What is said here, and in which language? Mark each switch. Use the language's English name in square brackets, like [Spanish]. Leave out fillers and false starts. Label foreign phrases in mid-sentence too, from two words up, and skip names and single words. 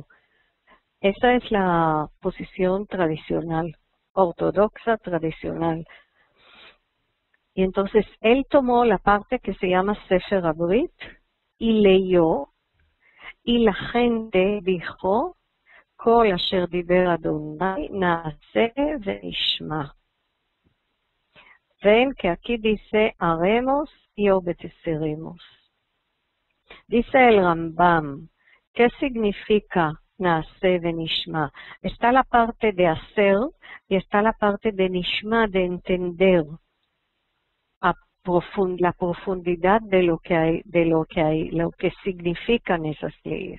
[Spanish] Esa es la posición tradicional, ortodoxa tradicional. Y entonces él tomó la parte que se llama Sefer HaBrit y leyó, y la gente dijo, [Hebrew] כל אשר דיבר אדוני נעשה ונשמע. [Spanish] Ven que aquí dice haremos y obedeceremos. Dice el Rambam, ¿qué significa [Hebrew] נעשה ונשמע? [Spanish] Está la parte de hacer y está la parte de nishma, de entender la profundidad de lo que significan esas leyes.